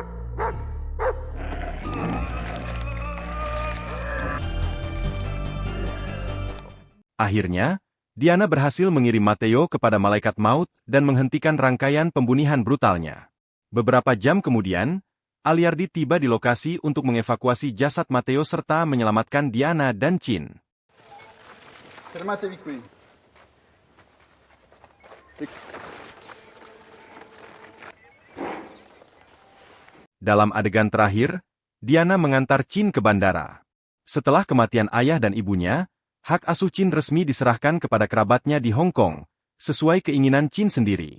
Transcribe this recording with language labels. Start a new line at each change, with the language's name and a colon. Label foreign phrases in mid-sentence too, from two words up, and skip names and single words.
Indonesian: Akhirnya, Diana berhasil mengirim Matteo kepada malaikat maut dan menghentikan rangkaian pembunuhan brutalnya. Beberapa jam kemudian, Aliardi tiba di lokasi untuk mengevakuasi jasad Matteo serta menyelamatkan Diana dan Chin.
Italian: Fermatevi qui.
Indonesian: Dalam adegan terakhir, Diana mengantar Chin ke bandara. Setelah kematian ayah dan ibunya, hak asuh Chin resmi diserahkan kepada kerabatnya di Hong Kong, sesuai keinginan Chin sendiri.